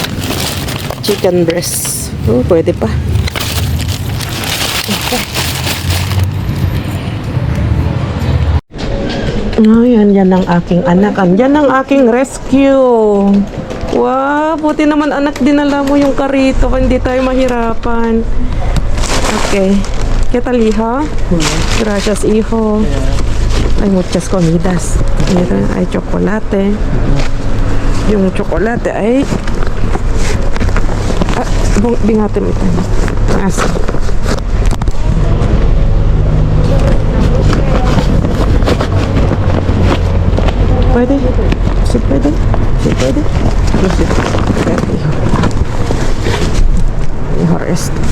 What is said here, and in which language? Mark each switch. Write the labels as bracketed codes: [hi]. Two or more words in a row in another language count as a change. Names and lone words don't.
[en] Chicken breast. [tl] Oh, pwede pa. Okay. Ayan, yan ang aking anak. Yan ang aking rescue. Wow, buti naman anak, dinala mo yung karito. Hindi tayo mahirapan. Okay. [es] ¿Qué tal, hijo? Gracias, hijo. Hay muchas comidas. Mira, hay chocolate. [tl] Yung chocolate ay... bingate mo ito. [es] Así. ¿Puede? ¿Sí puede? ¿Sí puede? No sé. Mejor esto.